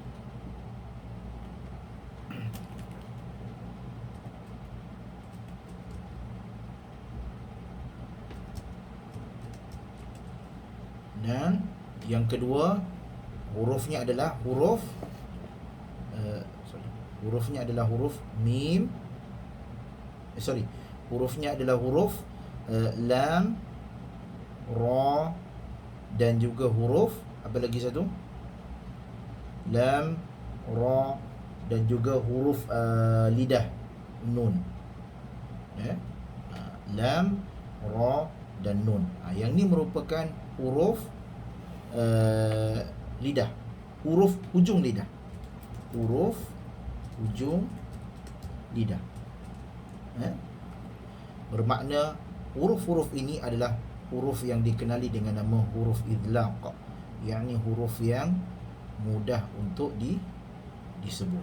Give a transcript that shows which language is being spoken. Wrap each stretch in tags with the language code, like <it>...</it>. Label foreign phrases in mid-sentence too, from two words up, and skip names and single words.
<ms>Dan yang kedua, hurufnya adalah huruf hurufnya adalah huruf mim. Hurufnya adalah huruf lam, ra dan juga huruf apa lagi satu? Lam, ra dan juga huruf lidah, nun. Lam, ra dan nun. Yang ni merupakan huruf lidah, huruf hujung lidah. Huruf hujung lidah. Bermakna huruf-huruf ini adalah huruf yang dikenali dengan nama huruf idlaq, yakni huruf yang mudah untuk disebut.</ms>